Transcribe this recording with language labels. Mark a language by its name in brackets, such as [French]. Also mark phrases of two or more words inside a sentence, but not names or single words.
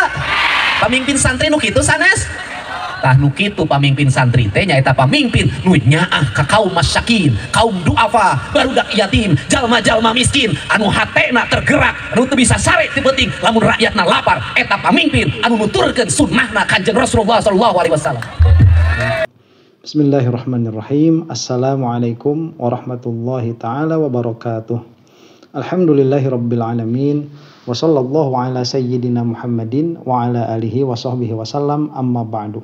[Sundanese] Pamimpin santri nu kitu sanes? Tah nu kitu pamimpin santri teh nyaeta pamimpin nu nyaah ka kaum masyakin, kaum duafa, barudak yatim, jalma-jalma miskin anu hatena tergerak, anu teu bisa sare ti peuting lamun rakyatna lapar. Eta pamimpin anu nuturkeun sunnahna Kanjeng Rasulullah [Arabic] صلى الله عليه وسلم. بسم الله الرحمن الرحيم. السلام عليكم ورحمة الله تعالى وبركاته. الحمد لله رب العالمين. وصلى الله على سيدنا محمد وعلى آله وصحبه وسلم، أما بعد.